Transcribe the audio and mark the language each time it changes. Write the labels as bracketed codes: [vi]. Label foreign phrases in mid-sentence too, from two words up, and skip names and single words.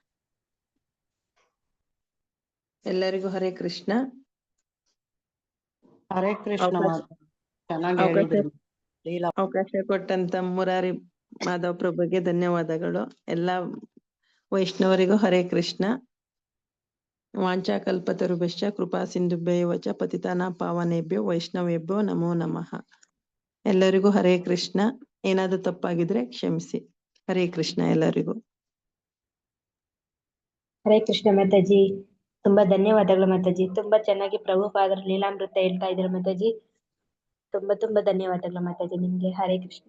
[kn] ಎಲ್ಲರಿಗೂ ಹರೇ ಕೃಷ್ಣ. ಹರೇ ಕೃಷ್ಣ. ಅವಕಾಶ ಕೊಟ್ಟಂತ ಮುರಾರಿ ಮಾಧವ್ ಪ್ರಭುಗೆ ಧನ್ಯವಾದಗಳು. ಎಲ್ಲಾ ವೈಷ್ಣವರಿಗೂ ಹರೇ ಕೃಷ್ಣ. [sa] ವಾಂಚಾಕಲ್ಪತರುಭ್ಯಶ್ಚ ಕೃಪಾ ಸಿಂಧುಭ್ಯೇವ ಚ ಪತಿತಾನಾಂ ಪಾವನೇಭ್ಯೋ ವೈಷ್ಣವೇಭ್ಯೋ ನಮೋ ನಮಃ. [kn] ಎಲ್ಲರಿಗೂ ಹರೇ ಕೃಷ್ಣ. ಏನಾದ್ರು ತಪ್ಪಾಗಿದ್ರೆ ಕ್ಷಮಿಸಿ. ಹರೇ ಕೃಷ್ಣ ಎಲ್ಲರಿಗೂ. ಹರೇ ಕೃಷ್ಣ ಮಾತಾಜಿ. ತುಂಬಾ ಧನ್ಯವಾದಗಳು ಮಾತಾಜಿ. ತುಂಬಾ ಚೆನ್ನಾಗಿ ಪ್ರಭುಪಾದರ ಲೀಲಾಮೃತ ಹೇಳ್ತಾ ಇದ್ರು ಮಾತಾಜಿ. ತುಂಬಾ ತುಂಬಾ ಧನ್ಯವಾದಗಳು ಮಾತಾಜಿ ನಿಮ್ಗೆ. ಹರೇ ಕೃಷ್ಣ.